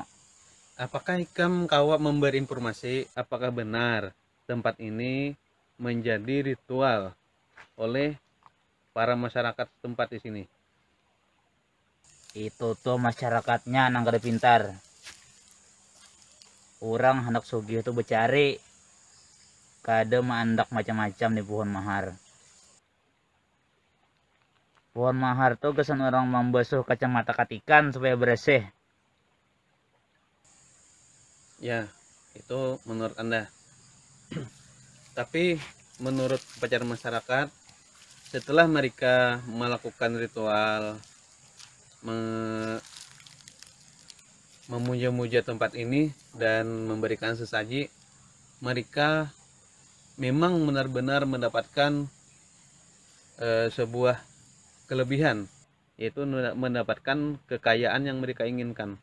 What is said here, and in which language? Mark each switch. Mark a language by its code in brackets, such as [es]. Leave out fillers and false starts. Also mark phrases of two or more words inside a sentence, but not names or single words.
[id] Apakah Ikam kawa memberi informasi apakah benar tempat ini menjadi ritual oleh para masyarakat tempat di sini? [bjn] Itu tuh masyarakatnya nang kada pintar. [id] Orang hendak sugih itu bercari. [bjn] Kada maandak macam-macam di pohon mahar. Pohon mahar tuh kesan orang membasuh kacamata katikan supaya bersih. [id] Ya, itu menurut Anda. Tapi menurut pacar masyarakat, setelah mereka melakukan ritual memuja-muja tempat ini dan memberikan sesaji, mereka memang benar-benar mendapatkan sebuah kelebihan, yaitu mendapatkan kekayaan yang mereka inginkan.